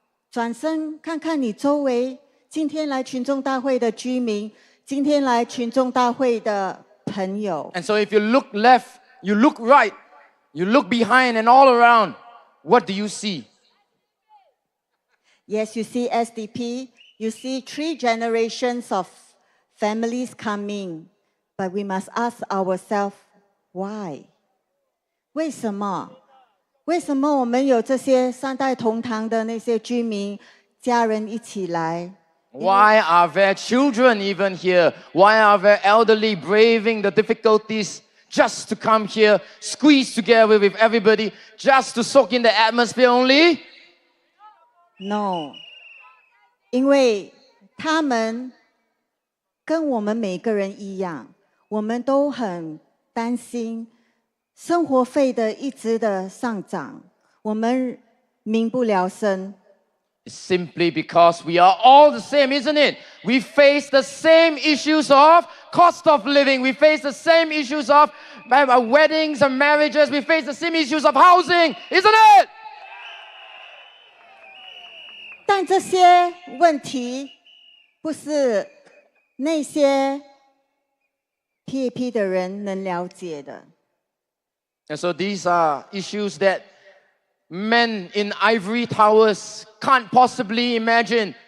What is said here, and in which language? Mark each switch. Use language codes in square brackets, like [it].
[zh] 转身看看你周围，今天来群众大会的居民，今天来群众大会的朋友。 [en] And so if you look left, you look right, you look behind and all around, what do you see? Yes, you see SDP, you see 3 generations of families coming, but we must ask ourselves, why? [zh] 为什么？为什么我们有这些三代同堂的那些居民、家人一起来？ [en] Why are there children even here? Why are there elderly braving the difficulties just to come here, squeeze together with everybody, just to soak in the atmosphere only? [zh] No, 因为他们跟我们每个人一样，我们都很担心生活费的一直的上涨，我们民不聊生。 [en] Simply because we are all the same, isn't it? We face the same issues of cost of living. We face the same issues of weddings and marriages. We face the same issues of housing, isn't it? [zh] 但这些问题不是那些 PAP 的人能了解的。 [en] And so these are issues that men in ivory towers can't possibly imagine.